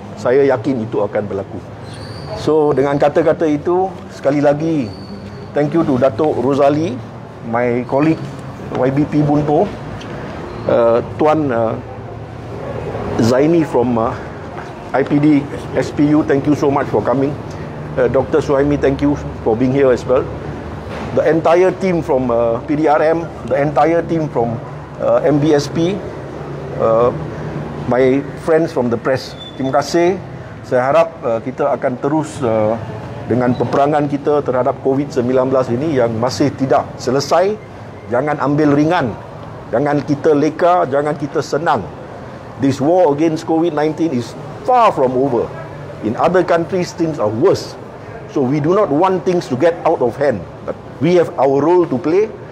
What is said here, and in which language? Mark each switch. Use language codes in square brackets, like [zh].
[ms] Saya yakin itu akan berlaku. So dengan kata-kata itu, sekali lagi [en] thank you to Datuk Rozali, my colleague YBP Bunpo, Tuan Zaini from IPD SPU, thank you so much for coming. Dr. Suhaimi, thank you for being here as well. The entire team from PDRM, the entire team from MBSP, my friends from the press, [ms] terima kasih. Saya harap kita akan terus dengan peperangan kita terhadap COVID-19 ini yang masih tidak selesai. Jangan ambil ringan, jangan kita leka, jangan kita senang. [en] This war against COVID-19 is far from over. In other countries, things are worse. So we do not want things to get out of hand. But we have our role to play.